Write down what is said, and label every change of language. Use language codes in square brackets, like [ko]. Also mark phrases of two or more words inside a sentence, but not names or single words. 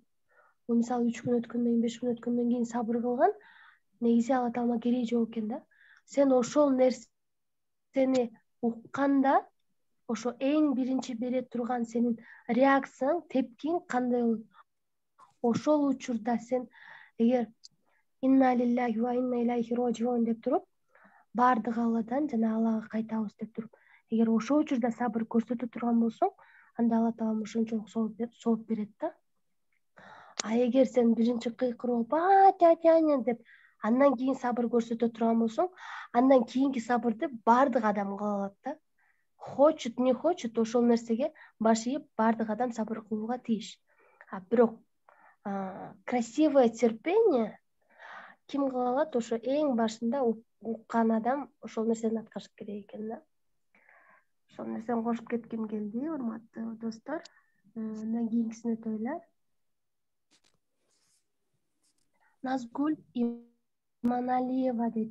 [ky] Мисалы 3 күн өткөндөн кийин, 5 күн өткөндөн кийин сабыр кылган, негизи Алла Таалага кереги жок экен да. Сен ошол нерсени укканда, ошо эң биринчи бере турган сенин реакцияң, тепкиң кандай болот? Ошол учурда сен эгер [ar] إنا لله وإنا إليه راجعون [ky] деп туруп, баардыгы Алладан жана Аллага кайтабыз деп туруп, эгер ошол учурда сабыр көрсөтө турган болсоң, анда Алла Таала ошончолук сооп берет да. А эгер сен биринчи кыйкырып, тя-тя деп, андан кийин сабыр көрсөтө турган болсоң, андан кийинки сабырды баардык адам кыла алат да. [ru] Хочет, не хочет, [ky] ошол нерсеге баш ийип, баардык адам сабыр кылууга тийиш. Бирок [ru] красивое терпение [ky] ким кыла алат? Ошо эң башында уккан адам ошол нерсени аткарыш керек экен да. Ошол нерсени кошуп кетким келди, урматтуу достор. Андан кийинкисине өтөлү. Назгүл Иманалиева дейт.